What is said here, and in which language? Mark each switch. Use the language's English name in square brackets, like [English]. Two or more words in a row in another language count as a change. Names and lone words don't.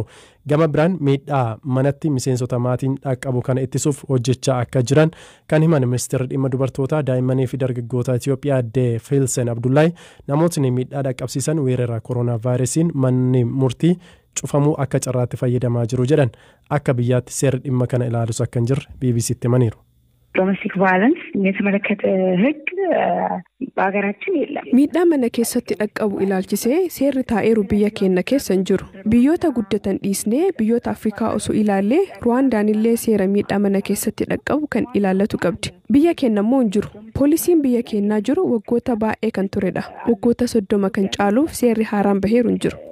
[Oromo] Gama biraan miidhaa manatti miseensota maatiin dhaqqabu kana ittisuuf hojjechaa akka jiran kan himan ministeerri dhimma dubartootaa daa'immanii fi dargaggoota Itoophiyaa aadde Filsen Abdullahi namootni miidhaa dhaqqabsiisan weerara koronaa vaayirasiin manni murtii cufamuu akka carraatti fayyadamaa jiru jedhan. Akka biyyaatti seerri dhimma kana ilaalus akka hin jirre BBCtti himaniiru. [English] domestic violence [Amharic] የተመለከተ ህግ በሀገራችን የለም። [Oromo] ሚidhaa mana keessatti dhaqqabu ilaalchisee seerri taa'eeru biyya keenya keessa hin jiru. Biyyoota guddatan dhiisnee biyyoota Afrikaa osoo ilaallee Ruwaandaan illee seera miidhaa mana keessatti dhaqqabu kan ilaallatu qabdi. Biyya keenya immoo hin jiru. Poolisiin biyya keenyaa jiru waggoota baay'ee kan turedha. Waggoota 30 kan caaluuf seerri haaraan baheeru hin jiru.